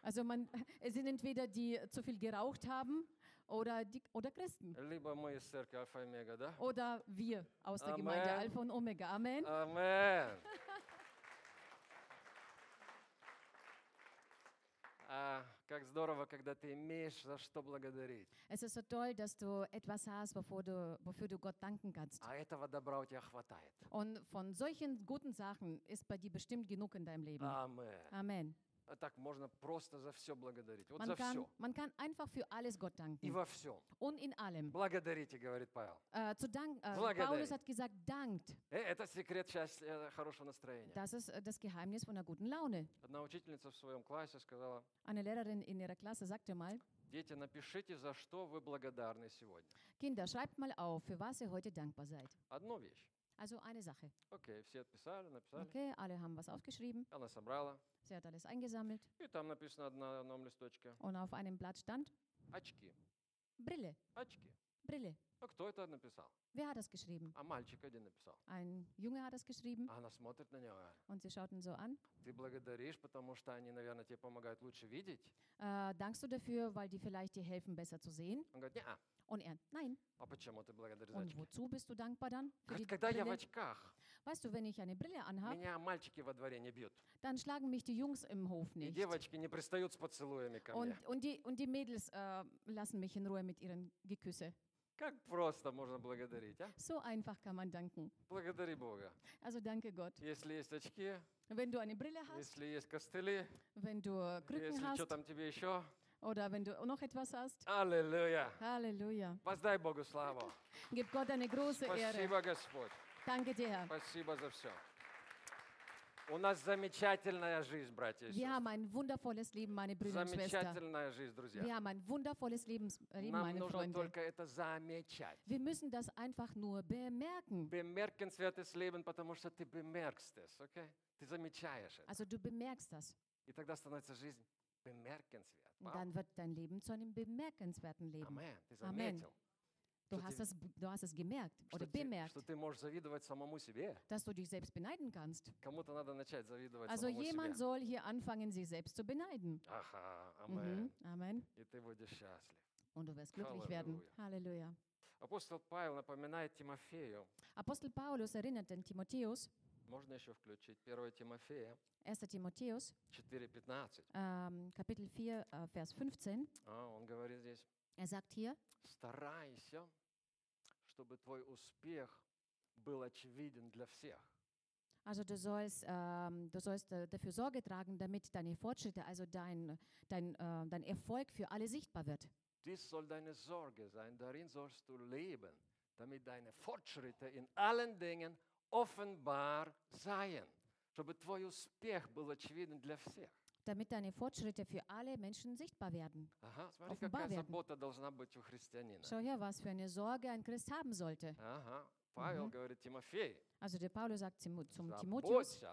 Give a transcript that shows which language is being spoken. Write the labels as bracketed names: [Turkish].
[German] Also, man, es sind entweder die zu viel geraucht haben oder die, oder Christen. [Russian] Либо мы из церкви Альфа и Омега, да? [German] Oder wir aus der Amen. Gemeinde Alpha und Omega. Amen. Amen. [Russian] А как здорово, когда ты имеешь за что благодарить. [German] Es ist so toll, dass du etwas hast, wofür du Gott danken kannst. [Russian] А этого добра у тебя хватает. [German] Und von solchen guten Sachen ist bei dir bestimmt genug in deinem Leben. Amen. [Russian] Так можно просто за все благодарить. Вот за все. [German] Man kann einfach für alles Gott danken. [Russian] И во всем. [German] Und in allem. [Russian] Благодарите, говорит Павел. [German] Zu danken. Paulus hat gesagt, dankt. [Russian] Это секрет счастья, хорошего настроения. [German] Das ist das Geheimnis von einer guten Laune. [Russian] Одна учительница в своем классе сказала. [German] Eine Lehrerin in ihrer Klasse sagte mal. [Russian] Дети, напишите, за что вы благодарны сегодня. [German] Kinder, schreibt mal auf, für was ihr heute dankbar seid. [Russian] Одну вещь. [German] Also eine Sache. [Russian] Okay, все отписали, написали. [German] Okay, alle haben was aufgeschrieben. [Russian] Она собрала. [German] Sie hat alles eingesammelt. [Russian] И там написано на одном листочке. [German] Und auf einem Blatt stand. [Russian] Очки. [German] Brille. [Russian] Очки. [German] Brille. [Russian] А кто это написал? [German] Wer hat das geschrieben? [Russian] А мальчик один написал. [German] Ein Junge hat das geschrieben. [Russian] Она смотрит на него. [German] Und sie schaut ihn so an. [Russian] Ты благодаришь, потому что они, наверное, тебе помогают лучше видеть. [German] Dankst du dafür, weil die vielleicht dir helfen, besser zu sehen? [Russian] Он говорит, неа. [German] Und er, nein. Und wozu bist du dankbar dann? Für die [Russian] Когда [German] Brille? [Russian] Я в очках, [German] weißt du, wenn ich eine Brille anhabe, [Russian] меня мальчики во дворе не бьют. [German] Dann schlagen mich die Jungs im Hof nicht. [Russian] И девочки не пристают с поцелуями ко мне. [German] Und die Mädels lassen mich in Ruhe mit ihren Geküsse. [Russian] Как просто можно благодарить, а? [German] So einfach kann man danken. [Russian] Благодари Бога. [German] Also danke Gott. [Russian] Если есть очки, [German] wenn du eine Brille hast, [Russian] если есть костыли, [German] wenn du Krücken [Russian] если [German] hast, [Russian] что там тебе еще, [German] oder wenn du noch etwas hast. Halleluja. Halleluja. [Russian] Воздай Богу славу. [German] Gib Gott eine große [Russian] Спасибо, [German] Ehre. [Russian] Спасибо, Господь. [German] Danke dir, Herr. [Russian] Спасибо за все. У нас замечательная жизнь, братья и сестры. [German] Wir haben ein wundervolles Leben, meine Brüder und Schwestern. [Russian] Замечательная жизнь, друзья. [German] Wir haben ein wundervolles Leben, meine Freunde. [Russian] Нам нужно только это замечать. [German] Wir müssen das einfach nur bemerken. Bemerkenswertes Leben, [Russian] потому что ты [German] bemerkst es, okay? [Russian] Ты замечаешь это. [German] Also du bemerkst das. [Russian] И тогда становится жизнь. [German] Bemerkenswert. Wow. Dann wird dein Leben zu einem bemerkenswerten Leben. Amen. Amen. Du hast es gemerkt oder bemerkt, dass du dich selbst beneiden kannst. Also jemand soll hier anfangen, sich selbst zu beneiden. Aha, Amen. Amen. Und du wirst glücklich Halleluja. Werden. Halleluja. Apostel Paul [Russian] напоминает Тимофею. [German] Apostel Paulus erinnert den Timotheus. [Russian] Можно еще включить 1 Тимофея. [German] 1 Тимотеус. 4:15. Капитель 4, vers 15. [Russian] Он говорит здесь. [German] Er sagt hier. [Russian] Старайся, чтобы твой успех был очевиден для всех. [German] Also du sollst dafür Sorge tragen, damit deine Fortschritte, also dein Erfolg für alle sichtbar wird. Dies soll deine Sorge sein, darin sollst du leben, damit deine Fortschritte in allen Dingen offenbar sein, [Russian] чтобы твой успех был очевиден для всех. [German] Damit deine Fortschritte für alle Menschen sichtbar werden. Aha, [Russian] смотри, [German] offenbar [Russian] какая [German] werden. [Russian] Забота должна быть у христианина. [German] Schau her, was für eine Sorge ein Christ haben sollte. [Russian] Aha, Павел говорит Тимофей. [German] Also der Paulus sagt zum Timotheus.